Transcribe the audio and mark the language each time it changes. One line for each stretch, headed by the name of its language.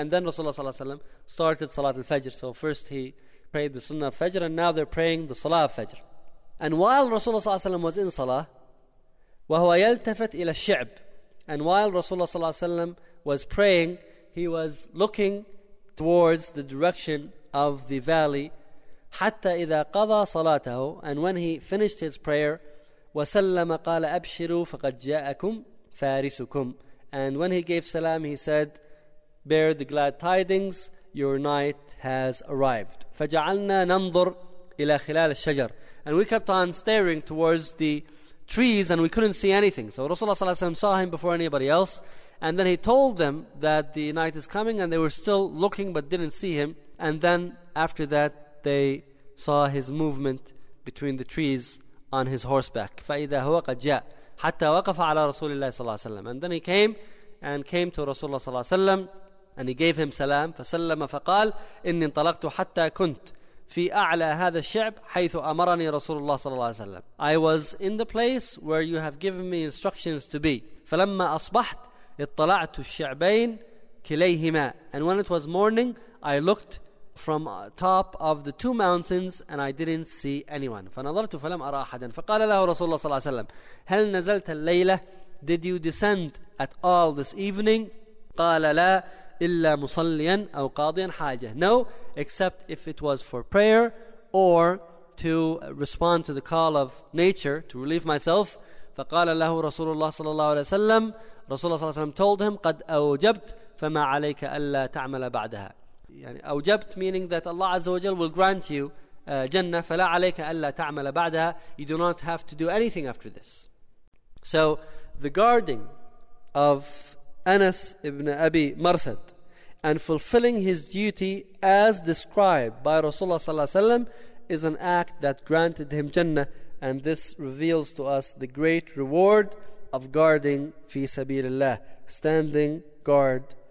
English: And then Rasulullah صَلَّى اللَّهُ عَلَيْهِ وَسَلَّمْ started Salat al-Fajr. So first he prayed the Sunnah of Fajr, and now they're praying the Salah of Fajr. And while Rasulullah صَلَّى اللَّهُ عَلَيْهِ وَسَلَّمْ was in Salah,
Arabic: وَهُوَ يَلْتَفَتْ إِلَى الشعب,
English: and while Rasulullah صَلَّى اللَّهُ عَلَيْهِ وَسَلَّمْ was praying, he was looking towards the direction of the valley.
Arabic: حَتَّى إِذَا قَضَى صَلَاتَهُ,
English: and when he finished his prayer,
Arabic: وَسَلَّمَ قَالَ أَبْشِرُوا فَقَدْ جَاءَكُمْ فَارِسُكُمْ.
English: And when he gave salam, he said, "Bear the glad tidings, your night has arrived."
Arabic: فَجَعَلْنَا نَنْظُرْ إِلَى خِلَالَ الشَّجَرِ.
English: And we kept on staring towards the trees, and we couldn't see anything. So Rasulullah صلى الله عليه وسلم saw him before anybody else. And then he told them that the night is coming, and they were still looking but didn't see him. And then after that, they saw his movement between the trees on his horseback.
Arabic: فَإِذَا هُوَ قَدْ جَاءَ حتى وقف على رسول الله صلى الله عليه وسلم.
English: And then he came to Rasulullah صلى الله عليه وسلم, and he gave him salam.
Arabic: فسلم فقال إني انطلقت حتى كنت في أعلى هذا الشعب حيث أمرني رسول الله صلى الله عليه وسلم.
English: I was in the place where you have given me instructions to be.
Arabic: فلما أصبحت اطلعت الشعبين كليهما.
English: And when it was morning, I looked from top of the two mountains, and I didn't see anyone.
Arabic: فنظرت فلم أرى أحدا. فقال له رسول الله صلى الله عليه وسلم, هل نزلت الليلة؟
English: Did you descend at all this evening?
Arabic: قال لا, إلا مصليا أو قاضيا حاجة.
English: No, except if it was for prayer or to respond to the call of nature to relieve myself.
Arabic: فقال له رسول الله صلى الله عليه وسلم, رسول الله صلى الله عليه وسلم
English: told him,
Arabic: قد أوجبت فما عليك ألا تعمل بعدها. يعني أوجبت
English: meaning that Allah عز وجل will grant you
Arabic: جنة, فلا عليك ألا تعمل بعدها.
English: You do not have to do anything after this. So the guarding of Anas ibn Abi Marthad and fulfilling his duty as described by Rasulullah صلى الله عليه وسلم is an act that granted him جنة, and this reveals to us the great reward of guarding
Arabic: في سبيل الله,
English: standing guard